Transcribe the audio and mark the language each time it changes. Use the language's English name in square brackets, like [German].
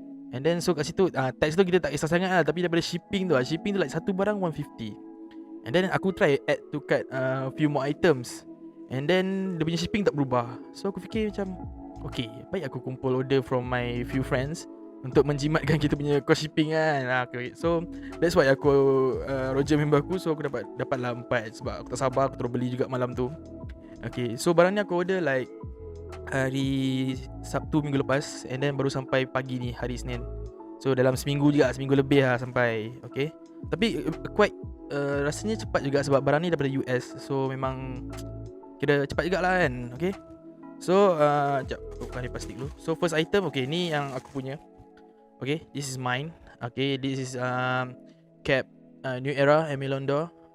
[English] And then so [Malay] kat situ tax tu kita tak kisah sangat lah. Tapi daripada shipping tu like satu barang 150. [English] And then aku try add to cart few more items. And then [Malay] dia punya shipping tak berubah. So aku fikir macam okay, baik aku kumpul order from my few friends untuk menjimatkan kita punya cost shipping kan. Okay. [English] So that's why [Malay] aku Roger member aku. So aku dapatlah 4 sebab aku tak sabar, aku terus beli juga malam tu. Okay, so barang ni aku order like hari Sabtu minggu lepas. And then baru sampai pagi ni hari Isnin. So dalam seminggu lebih lah sampai. Okay, tapi quite rasanya cepat juga sebab barang ni daripada US. So memang kira cepat juga lah kan. Okay, so sekejap aku buka ni plastik dulu. [English] So first item, okay, [Malay] ni yang aku punya. [English] Okay, this is mine. Okay, this is cap New Era Aime Dore.